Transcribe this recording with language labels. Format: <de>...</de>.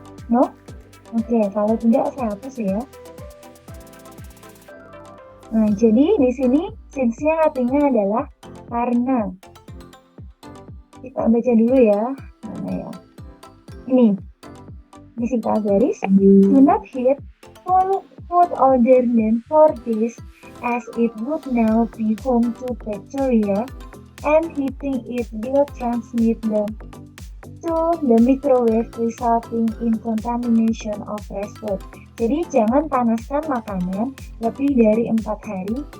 <id>No? Oke, kalau tidak saya hapus ya. Nah, jadi di sini since-nya artinya adalah karena. Kita baca dulu ya. Mana ya? Ini, disingkat garis,</id> <en>do not hit food older than 4 days as it would now be home to bacteria and heating it will transmit them to the microwave resulting in contamination of fresh food.</en> <id>Jadi jangan panaskan makanan lebih dari 4 hari.</id>